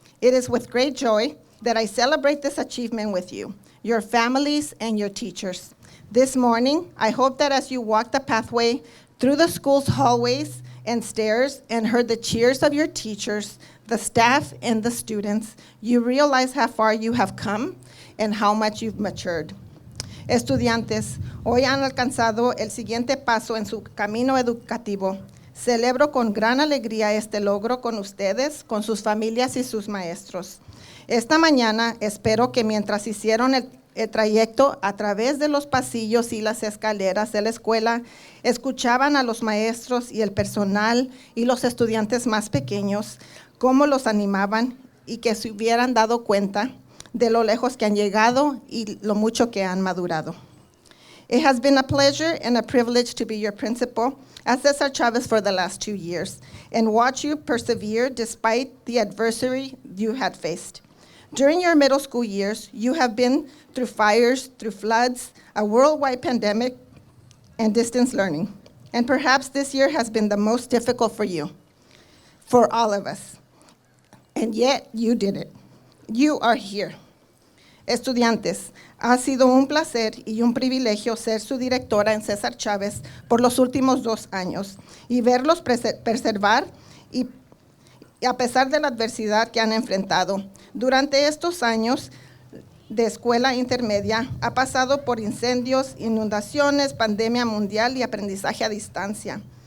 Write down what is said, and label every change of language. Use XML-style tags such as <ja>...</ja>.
<en>It is with great joy that I celebrate this achievement with you, your families, and your teachers. This morning, I hope that as you walk the pathway through the school's hallways and stairs and heard the cheers of your teachers, the staff, and the students, you realize how far you have come and how much you've matured.</en> <es>Estudiantes, hoy han alcanzado el siguiente paso en su camino educativo. Celebro con gran alegría este logro con ustedes, con sus familias y sus maestros. Esta mañana espero que mientras hicieron el trayecto a través de los pasillos y las escaleras de la escuela, escuchaban a los maestros y el personal y los estudiantes más pequeños, cómo los animaban y que se hubieran dado cuenta de lo lejos que han llegado y lo mucho que han madurado.</es> <en>It has been a pleasure and a privilege to be your principal at Cesar Chavez for the last 2 years and watch you persevere despite the adversity you had faced. During your middle school years, you have been through fires, through floods, a worldwide pandemic, and distance learning. And perhaps this year has been the most difficult for you, for all of us. And yet, you did it. You are here.</en> <es>Estudiantes, ha sido un placer y un privilegio ser su directora en Cesar Chavez por los últimos 2 años y verlos preservar y a pesar de la adversidad que han enfrentado. Durante estos años de escuela intermedia ha pasado por incendios, inundaciones, pandemia mundial y aprendizaje a distancia.</es>